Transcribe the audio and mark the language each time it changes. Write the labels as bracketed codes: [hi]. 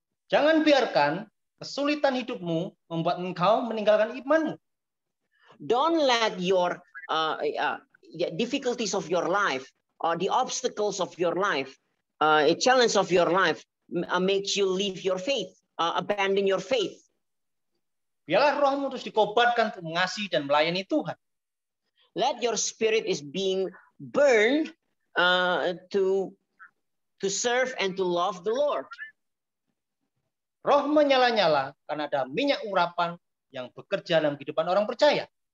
[id] Jangan biarkan kesulitan hidupmu membuat engkau meninggalkan imanmu. [en] Don't let your difficulties of your life or the obstacles of your life, a challenge of your life makes you leave your faith, abandon your faith. [id] Biarlah rohmu terus dikobarkan untuk mengasihi dan melayani Tuhan. [en] Let your spirit is being burned to serve and to love the Lord. [id] Roh menyala-nyala karena ada minyak urapan yang bekerja dalam kehidupan orang percaya.